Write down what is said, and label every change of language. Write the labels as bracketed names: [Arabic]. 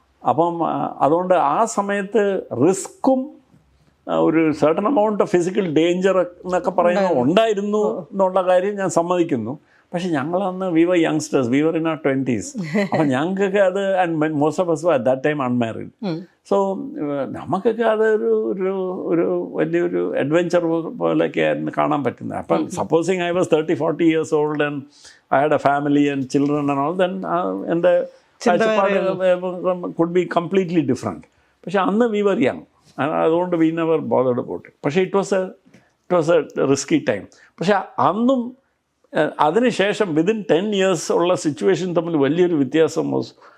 [Malayalam] അപ്പം അതുകൊണ്ട് ആ സമയത്ത് റിസ്ക്കും ഒരു certain amount of physical danger എന്നൊക്കെ പറയുന്നത് ഉണ്ടായിരുന്നു എന്നുള്ള കാര്യം ഞാൻ സമ്മതിക്കുന്നു. പക്ഷെ ഞങ്ങളന്ന് [English] We were youngsters, we were in our 20s. [Malayalam] അപ്പം ഞങ്ങൾക്കൊക്കെ അത്, [English] And most of us were at that time unmarried. [Malayalam] So നമുക്കൊക്കെ അത് ഒരു വലിയൊരു അഡ്വെഞ്ചർ പോലെയൊക്കെ ആയിരുന്നു കാണാൻ പറ്റുന്നത്. [English] അപ്പം supposing I was 30-40 years old and I had a family and children and all, then [Malayalam] എൻ്റെ കാഴ്ചപ്പാട് [English] could be completely different. [Malayalam] പക്ഷെ അന്ന് [English] we were young, [Malayalam] അതുകൊണ്ട് [English] We never bothered about it. [Malayalam] പക്ഷേ [English] It was a risky time. [Malayalam] പക്ഷെ അന്നും അതിനുശേഷം [English] within 10 years [Malayalam] ഉള്ള സിറ്റുവേഷൻ തമ്മിൽ വലിയൊരു വ്യത്യാസം വാസ്.